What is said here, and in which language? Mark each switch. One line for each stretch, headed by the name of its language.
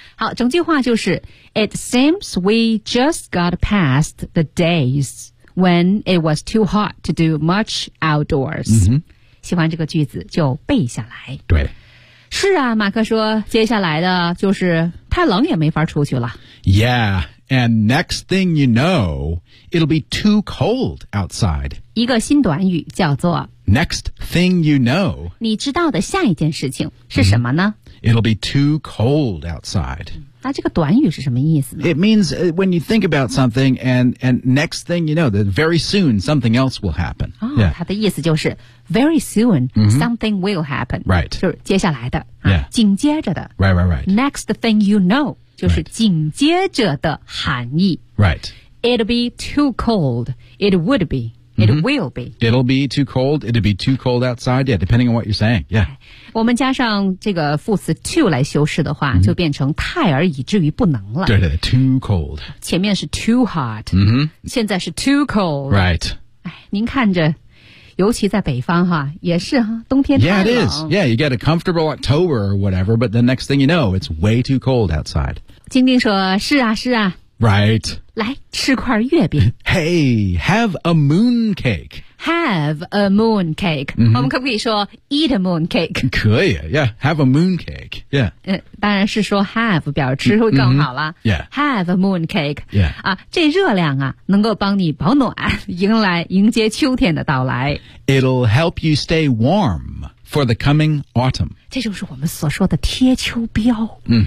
Chinese: 好，整句话就是
English: It seems we just got past the days when it was too hot to do much outdoors.、
Chinese: 喜欢这个句子就背下来。对。是啊，马克说接下来的就是太冷也没法出去了。
English: Yeah, and next thing you know, it'll be too cold outside.
Chinese: 一个新短语叫做
English: Next thing you know.
Chinese: 你知道的下一件事情是什么呢、
English: It'll be too cold outside.
Chinese: 那这个短语是什么意思呢？
English: It means when you think about something and next thing you know, that very soon something else will happen.
Chinese: 哦、它的意思就是
English: Very soon, something will happen. Right.
Chinese: 就是接下来的、
English: yeah.
Chinese: 紧接着的。
English: Right, right, right.
Chinese: Next thing you know, 就是紧接着的含义。
English: Right. It'll be too cold. It would be. It、will be. It'll be too cold. It'll be too cold outside. Yeah, depending on what you're saying. Yeah.
Chinese: 我们加上这个副词 too 来修饰的话、就变成太而已至于不能了。对对对 too cold. 前面是 too hot.、现在是 too cold.
English: Right.
Chinese: 您看着。尤其在北方哈，也是哈，冬天太冷。
English: Yeah, it is. Yeah, you get a comfortable October or whatever, but the next thing you know, it's way too cold outside.
Chinese: 晶晶说：“是啊，是啊。”
English: Right.
Chinese: 来吃块月饼。
English: Hey, have a moon cake. Have a moon cake.、
Chinese: 我们可不可以说
English: eat a moon cake?
Chinese: 可以
English: ，Yeah. Have a moon cake. Yeah.
Chinese: 当然是说 have 表示吃会更好了。
English: Yeah. Have a moon cake. Yeah.
Chinese: 啊，这热量啊，能够帮你保暖，迎接秋天的到来。
English: It'll help you stay warm for the coming autumn.
Chinese: 这就是我们所说的贴秋膘。